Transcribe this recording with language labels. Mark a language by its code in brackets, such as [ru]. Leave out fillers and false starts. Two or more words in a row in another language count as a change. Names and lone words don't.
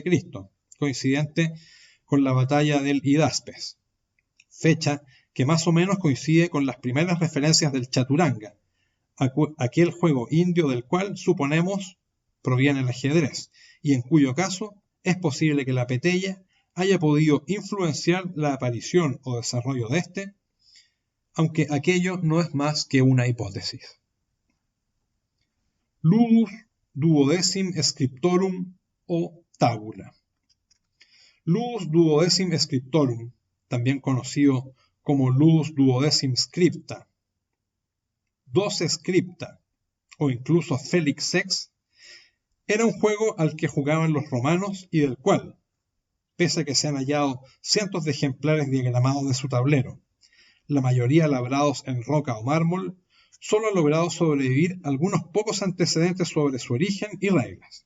[es] coincidente con la batalla del Hidaspes, fecha que más o menos coincide con las primeras referencias del chaturanga, aquel juego indio del cual, suponemos, proviene el ajedrez, y en cuyo caso es posible que la peteia haya podido influenciar la aparición o desarrollo de este, aunque aquello no es más que una hipótesis. [la] Ludus duodecim scriptorum o tabula. Ludus duodecim scriptorum, [es] también conocido como [la] Ludus duodecim scripta, [es] 12 scripta o incluso [la] Felix Sex, [es] era un juego al que jugaban los romanos y del cual, pese a que se han hallado cientos de ejemplares diagramados de su tablero, la mayoría labrados en roca o mármol, solo han logrado sobrevivir algunos pocos antecedentes sobre su origen y reglas.